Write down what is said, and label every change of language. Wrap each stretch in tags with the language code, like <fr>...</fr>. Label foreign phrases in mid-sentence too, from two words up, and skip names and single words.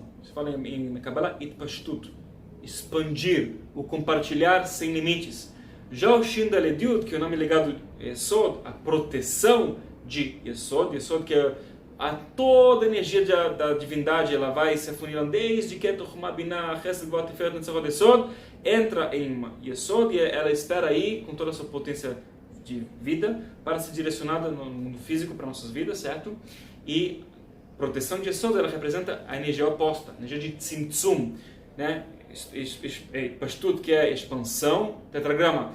<pt>Se fala em Kabbalah, Itpashtut, expandir, o compartilhar sem limites. Já o Shin Dalet Yud, que é o nome ligado a Yesod, a proteção de Yesod, Yesod que é toda a energia da divindade, ela vai se afunilando desde Keter, Chokhmah, Binah, Chesed, Gvura, Tiferet, Netzach, Yesod, entra em Yesod e ela espera aí com toda a sua potência de vida para ser direcionada no mundo físico para nossas vidas, certo? E proteção de Yesod, ela representa a energia oposta, a energia de Tzimtzum, né? Pashtut, que é expansão, tetragrama.</pt>